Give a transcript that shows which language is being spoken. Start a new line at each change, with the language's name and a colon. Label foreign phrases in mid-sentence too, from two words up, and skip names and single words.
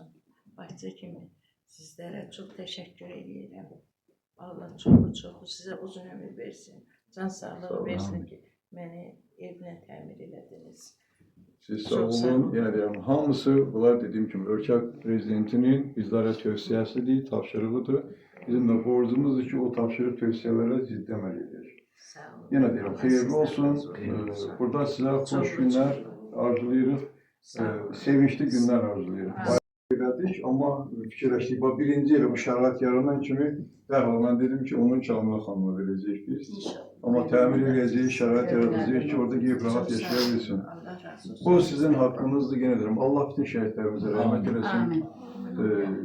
Turkish: Bahçe kimi sizlere çok teşekkür ederim. Allah çok size uzun ömür versin.
Azerbaijani: Can sağlığı versin ki beni evine təmir elədiniz. Siz sağ olun. Yani hamısı bunlar
Turkish: dediğim gibi
Azerbaijani: ölkə prezidentinin bizlere tövsiyesidir, tapşırığıdır. Bizim de borcumuzdur ki o tapşırıq tövsiyelere ciddi əməl edək. Sağ olun.
Turkish: Yine diyelim hayırlı olsun. Burada size hoş günler arzulayırıq. Sevinçli günler arzulayırıq.
Azerbaijani: Elədik, amma fikirləşdik. Birinci elə bu şərait yaranan kimi dərhal mən dedim ki, onun Kamila xanıma verəcəyik biz. Amma təmin edəcəyik, şərait yaradacağıq ki, orada gəlib rahat yaşayabilsin. Bu sizin haqqınızdır, yenə deyirəm. Allah bütün şəhidlərimizə rəhmət eləsin.